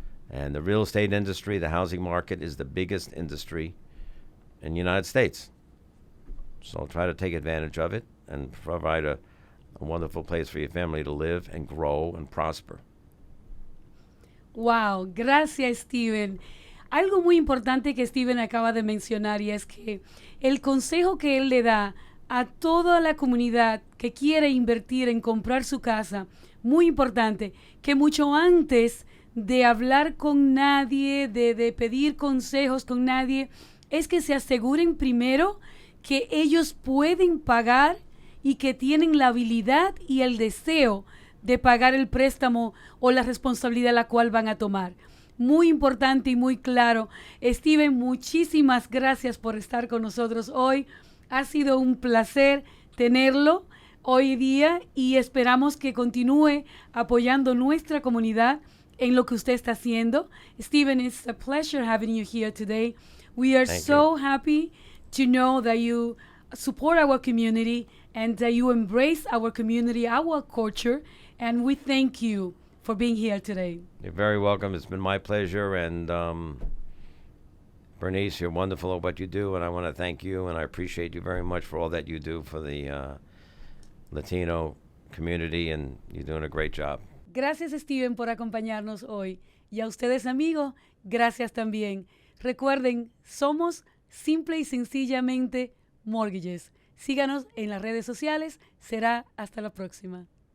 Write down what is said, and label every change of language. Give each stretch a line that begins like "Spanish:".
English: And the real estate industry, the housing market, is the biggest industry in the United States. So try to take advantage of it and provide a wonderful place for your family to live and grow and prosper.
Spanish: Wow, gracias, Steven. Algo muy importante que Steven acaba de mencionar, y es que el consejo que él le da a toda la comunidad que quiere invertir en comprar su casa, muy importante, que mucho antes de hablar con nadie, de pedir consejos con nadie, es que se aseguren primero que ellos pueden pagar y que tienen la habilidad y el deseo de pagar el préstamo o la responsabilidad la cual van a tomar. Muy importante y muy claro. Steven, muchísimas gracias por estar con nosotros hoy. Ha sido un placer tenerlo hoy día y esperamos que continúe apoyando nuestra comunidad en lo que usted está haciendo.
English: Steven, it's a pleasure having you here today. We are so happy to know that you support our community and that you embrace our community, our culture, and we thank you for being here today. You're very welcome. It's been my pleasure. And Berenice, you're wonderful at what you do, and I want to thank you, and I appreciate you very much for all that you do for the Latino community, and you're doing a great job.
Spanish: Gracias, Steven, por acompañarnos hoy. Y a ustedes, amigos, gracias también. Recuerden, somos simple y sencillamente Mortgages. Síganos en las redes sociales. Será hasta la próxima.